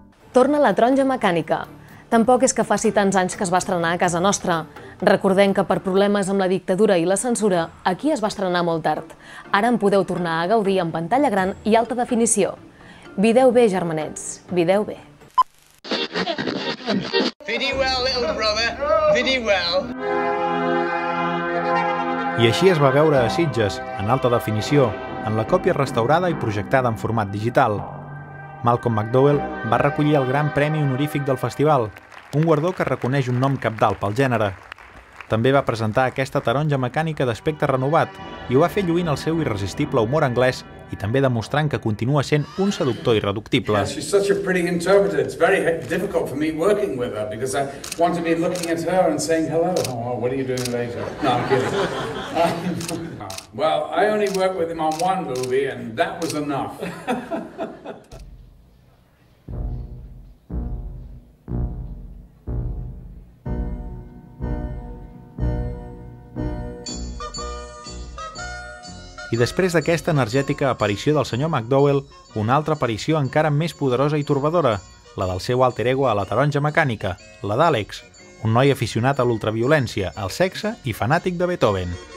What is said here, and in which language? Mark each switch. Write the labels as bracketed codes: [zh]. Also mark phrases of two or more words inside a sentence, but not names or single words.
[ca] Torna la taronja mecànica. Tampoc és que faci tants anys que es va estrenar a casa nostra. Recordem que per problemes amb la dictadura i la censura, aquí es va estrenar molt tard. Ara en podeu tornar a gaudir en pantalla gran i alta definició. Videu bé, germanets, videu bé. [en] Vidi well, little brother, vidi well. [ca] I així es va veure a Sitges, en alta definició, en la còpia restaurada i projectada en format digital. Malcolm McDowell va recollir el Gran Premi Honorífic del festival, un guardó que reconeix un nom cabdal pel gènere. També va presentar aquesta taronja mecànica d'aspecte renovat i ho va fer lluint el seu irresistible humor anglès i també demostrant que continua sent un seductor irreductible. [en] She's such a pretty interpreter. It's very difficult for me working with her because I want to be looking at her and saying hello. Oh, what are you doing later? No, I'm kidding. Well, I only worked with him on one movie and that was enough. [ca] I després d'aquesta energètica aparició del senyor McDowell, una altra aparició encara més poderosa i torbadora, la del seu alter ego a la taronja mecànica, la d'Àlex, un noi aficionat a l'ultraviolència, al sexe i fanàtic de Beethoven.